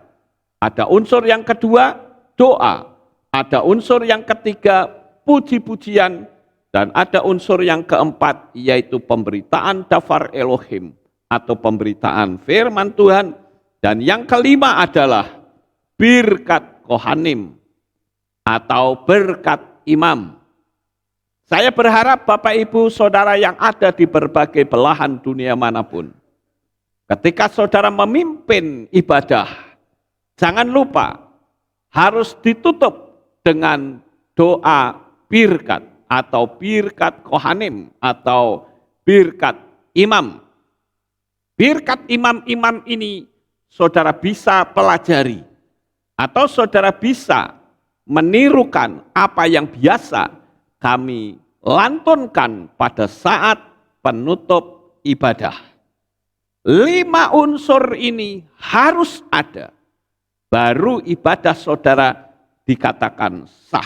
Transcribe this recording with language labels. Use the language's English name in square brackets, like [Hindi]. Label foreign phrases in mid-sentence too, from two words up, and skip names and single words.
[Indonesian] Ada unsur yang kedua, doa. Ada unsur yang ketiga, puji-pujian. Dan ada unsur yang keempat, yaitu pemberitaan [Hebrew] דבר אלוהים [Indonesian] atau pemberitaan firman Tuhan. Dan yang kelima adalah [Hebrew] ברכת כהנים [Indonesian] atau berkat imam. Saya berharap Bapak Ibu Saudara yang ada di berbagai belahan dunia manapun, ketika saudara memimpin ibadah, jangan lupa harus ditutup dengan doa birkat atau [Hebrew] ברכת כהנים [Indonesian] atau birkat imam. Birkat imam-imam ini saudara bisa pelajari atau saudara bisa menirukan apa yang biasa kami lantunkan pada saat penutup ibadah. 5 unsur ini harus ada, baru ibadah saudara dikatakan sah.